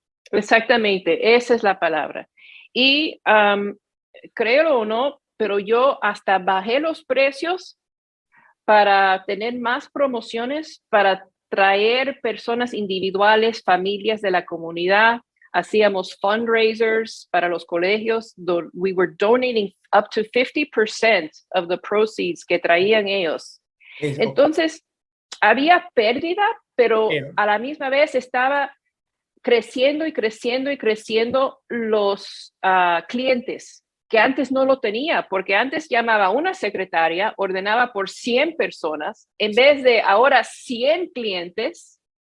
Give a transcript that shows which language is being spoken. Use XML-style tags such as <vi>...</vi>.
<es>exactamente, esa es la palabra. Y créelo o no, pero yo hasta bajé los precios para tener más promociones, para traer personas individuales, familias de la comunidad. Hacíamos fundraisers para los colegios.</es> <en>We were donating up to 50% of the proceeds</en> <es>que traían ellos. Ok, Entonces, había pérdida, pero pero, a la misma vez estaba creciendo y creciendo y creciendo los clientes, que antes no lo tenía, porque antes llamaba una secretaria, ordenaba por 100 personas, en vez de ahora 100 clientes</es>